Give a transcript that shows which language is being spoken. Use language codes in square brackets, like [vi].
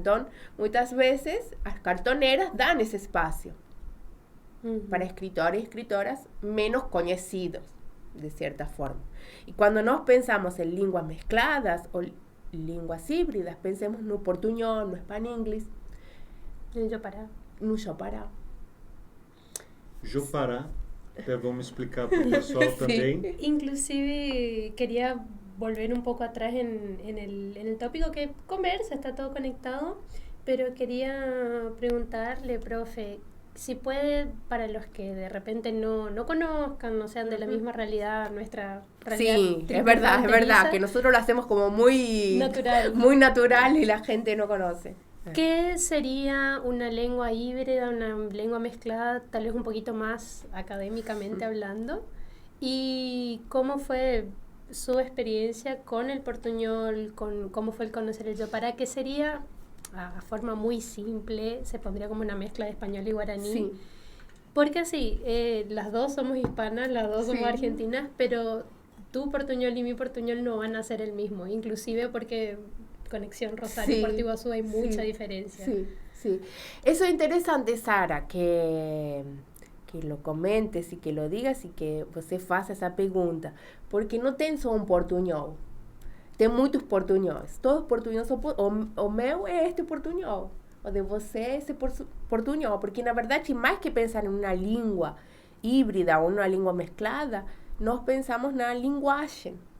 [es] Entonces, muchas veces las cartoneras dan ese espacio para escritores y escritoras menos conocidos, de cierta forma. Y cuando nos pensamos en lenguas mezcladas o lenguas híbridas, pensemos no portuñol, no span-inglés, no Jopará. No Jopará. [pt] Jopará, vamos explicar para o pessoal também. [es] Inclusive, quería volver un poco atrás en el tópico que conversa, está todo conectado, pero quería preguntarle, profe, si puede, para los que de repente no conozcan, no sean de la misma realidad, nuestra realidad. Sí, es verdad, que nosotros lo hacemos como muy natural y la gente no conoce. ¿Qué sería una lengua híbrida, una lengua mezclada, tal vez un poquito más académicamente hablando? ¿Y cómo fue su experiencia con el portuñol, cómo fue el conocer el Jopará, que sería, a forma muy simple, se pondría como una mezcla de español y guaraní? Sí. Porque sí, las dos somos hispanas, las dos somos argentinas, pero tu portuñol y mi portuñol no van a ser el mismo, inclusive porque conexión Rosario-Puerto Iguazú hay mucha diferencia. Sí. Eso es interesante, Sara, que lo comentes y que lo digas y [pt] que você faça essa pergunta, porque não tem só um portunhol, tem muitos portunhóis, todos os portunhóis são, o meu é este portunhol, o de você é esse portunhol, porque na verdade, mais que pensar em uma língua híbrida ou uma língua mesclada, nós pensamos na linguagem,